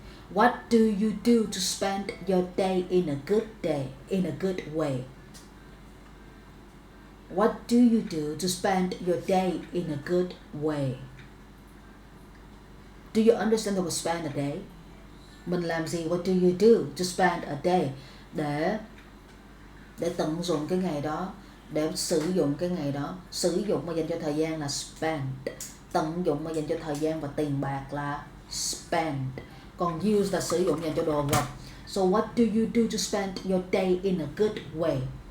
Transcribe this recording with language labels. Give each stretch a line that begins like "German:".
English: What do you do to spend your day, in a good way? What do you do to spend your day in a good way? Do you understand the word spend a day?
Vietnamese: Mình làm gì?
English: What do you do to spend a day?
Vietnamese: Để tận dụng cái ngày đó, để sử dụng cái ngày đó. Sử dụng mà dành cho thời gian là spend. Tận dụng mà dành cho thời gian và tiền bạc là spend. Còn use là sử dụng dành cho đồ vật.
English: So what do you do to spend your day in a good way?